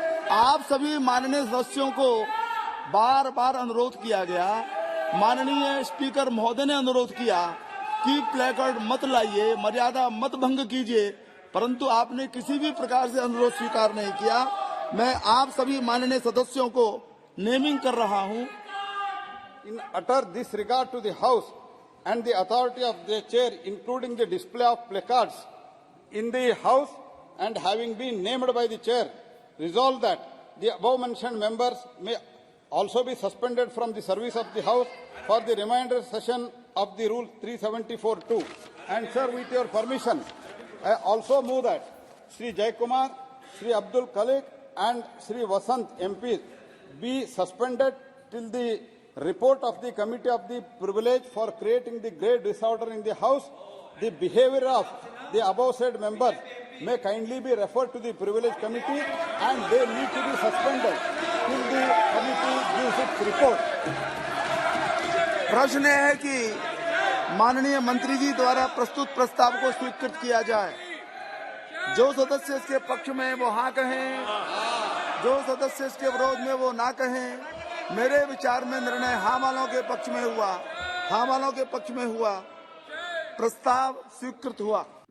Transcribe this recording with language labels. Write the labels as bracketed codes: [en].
[hi] आप सभी माननीय सदस्यों को बार बार अनुरोध किया गया, माननीय स्पीकर महोदय ने अनुरोध किया कि प्लेकार्ड मत लाइए, मर्यादा मत भंग कीजिए, परंतु आपने किसी भी प्रकार से अनुरोध स्वीकार नहीं किया। मैं आप सभी माननीय सदस्यों को नेमिंग कर रहा हूं। [en] In utter disregard to the House and the authority of the chair, including the display of placards in the House, and having been named by the chair, resolve that the above mentioned members may also be suspended from the service of the House for the remainder session of the Rule 374-2. And sir, with your permission, I also move that Sri Jaykumar, Sri Abdul Khalik and Sri Vasant MP be suspended till the report of the Committee of the Privilege for creating the great disorder in the House. The behavior of the above said members may kindly be referred to the Privilege Committee and they need to be suspended till the committee gives its report. [hi] प्रश्न है कि माननीय मंत्री जी द्वारा प्रस्तुत प्रस्ताव को स्वीकृत किया जाए। जो सदस्य इसके पक्ष में वो हाँ कहें, जो सदस्य इसके विरोध में वो ना कहें। मेरे विचार में निर्णय हाँ वालों के पक्ष में हुआ, हाँ वालों के पक्ष में हुआ, प्रस्ताव स्वीकृत हुआ।